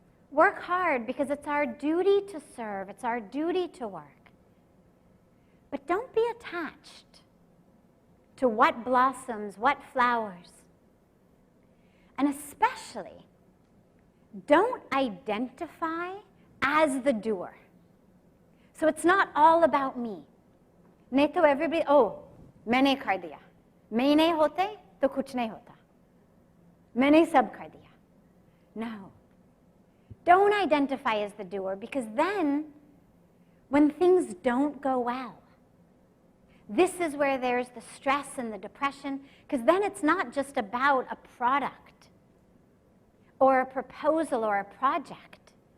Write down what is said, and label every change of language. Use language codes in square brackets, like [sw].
[en] Work hard because it's our duty to serve. It's our duty to work. But don't be attached to what blossoms, what flowers. And especially, don't identify as the doer. So it's not all about me. [hi] नहीं तो [en] everybody, oh, [hi] मैंने कर दिया. मैं नहीं होते तो कुछ नहीं होता. मैंने सब कर दिया. [en] No. Don't identify as the doer, because then, when things don't go well, this is where there's the stress and the depression, because then it's not just about a product or a proposal or a project.